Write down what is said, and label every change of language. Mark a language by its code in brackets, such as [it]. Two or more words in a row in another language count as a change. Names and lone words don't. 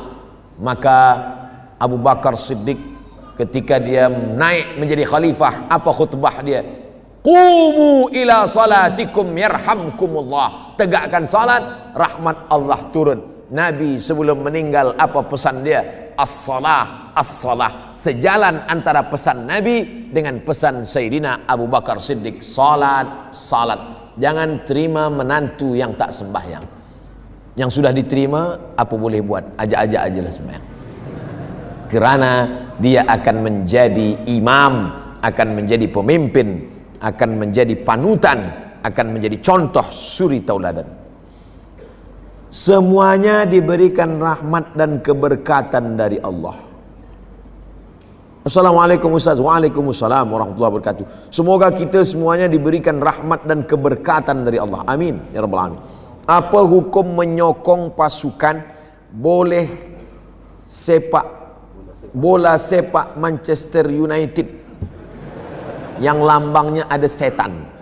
[id] Maka Abu Bakar Siddiq ketika dia naik menjadi khalifah, apa khutbah dia? [ar] قوموا إلى صلاتكم يرحمكم الله. [id] Tegakkan salat, rahmat Allah turun. Nabi sebelum meninggal apa pesan dia? [ar] الصلاة الصلاة. [id] Sejalan antara pesan Nabi dengan pesan Sayyidina Abu Bakar Siddiq. Salat, salat. [ms] Jangan terima menantu yang tak sembahyang. Yang sudah diterima, apa boleh buat? Ajak-ajak ajalah sembahyang. Kerana dia akan menjadi imam, akan menjadi pemimpin, akan menjadi panutan, akan menjadi contoh suri tauladan. [id] Semuanya diberikan rahmat dan keberkatan dari Allah. [ar] Assalamualaikum Ustaz. وعليكم السلام ورحمة الله وبركاته. [id] Semoga kita semuanya diberikan rahmat dan keberkatan dari Allah. [ar] آمين يا رب العالمين. [ms] Apa hukum menyokong pasukan bola sepak Manchester United yang lambangnya ada setan?